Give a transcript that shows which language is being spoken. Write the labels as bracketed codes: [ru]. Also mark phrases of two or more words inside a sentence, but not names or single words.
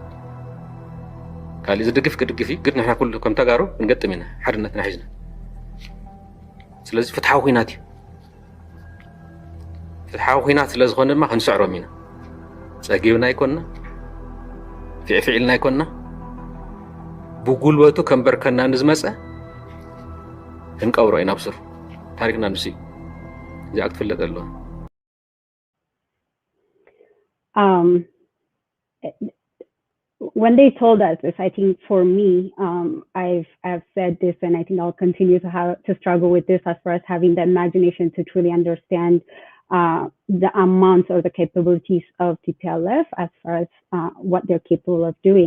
[ti] ካልእ ዝድግፍ ክድግፊ ግን ንሕና ኩሉ ከም ተጋሩ ክንገጥም ኢና ሓድነትና ሒዝና ስለዚ ፍትሓዊ ኩናት እዩ ፍትሓዊ ኩናት ስለ ዝኾነ ድማ ክንስዕሮም ኢና ፀጊብና ኣይኮንና ፊዕፊዕልና ኣይኮንና ብጉልበቱ ከንበርከና ንዝመፀ ክንቀብሮ ኢና ብስሩ ታሪክና ንሱ እዩ እዚኣ ክትፍለጥ ኣለዋ [en] when they told us this, I think for me, I've said this, and I think I'll continue to struggle with this as far as having the imagination to truly understand the amounts or the capabilities of TPLF as far as what they're capable of doing.